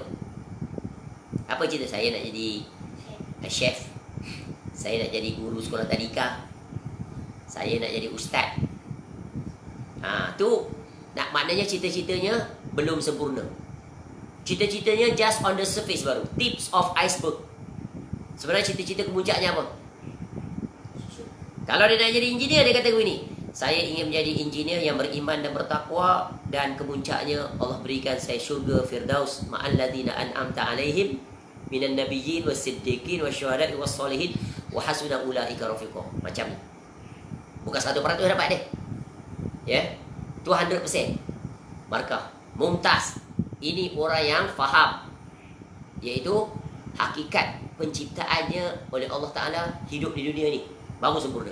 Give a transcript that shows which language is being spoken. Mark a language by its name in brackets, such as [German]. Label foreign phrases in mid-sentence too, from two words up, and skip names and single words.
[Malay] Apa cita? Saya nak jadi chef. Saya nak jadi guru sekolah tadika. Saya nak jadi ustaz. Tu nak, maknanya cita-citanya belum sempurna. Cita-citanya [English] just on the surface [Malay] baru, [English] tips of iceberg. [Malay] Sebenarnya cita-cita kemuncaknya apa? Kalau dia nak jadi engineer, dia kata begini, saya ingin menjadi engineer yang beriman dan bertakwa, dan kemuncaknya Allah berikan saya syurga Firdaus [Arabic] مع الذين أنعمت عليهم من النبيين والصديقين والشهداء والصالحين وحسن أولئك رفيقا. [Malay] Macam ni. Bukan 100% dapat dia. Ya. Tu 100%. Markah mumtaz. Ini orang yang faham, iaitu hakikat penciptaannya oleh Allah Ta'ala hidup di dunia ni baru sempurna.